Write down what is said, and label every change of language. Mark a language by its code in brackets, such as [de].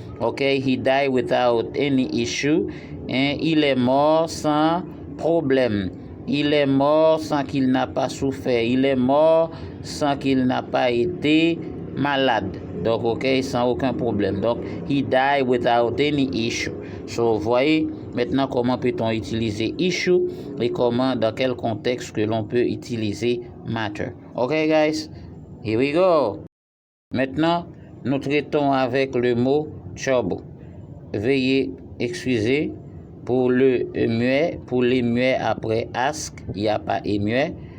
[en] Okay, he died without any issue. [fr] Et il est mort sans problème. Il est mort sans qu'il n'a pas souffert. Il est mort sans qu'il n'a pas été malade. Donc, ok, sans aucun problème. [en] Donc, he died without any issue. [fr] So, voyez maintenant comment peut-on utiliser issue et comment, dans quel contexte que l'on peut utiliser matter. [en] Ok, guys, here we go. [fr] Maintenant, nous traitons avec le mot trouble. Veuillez excuser pour le muet, pour les muets après ask, il n'y a pas et muet.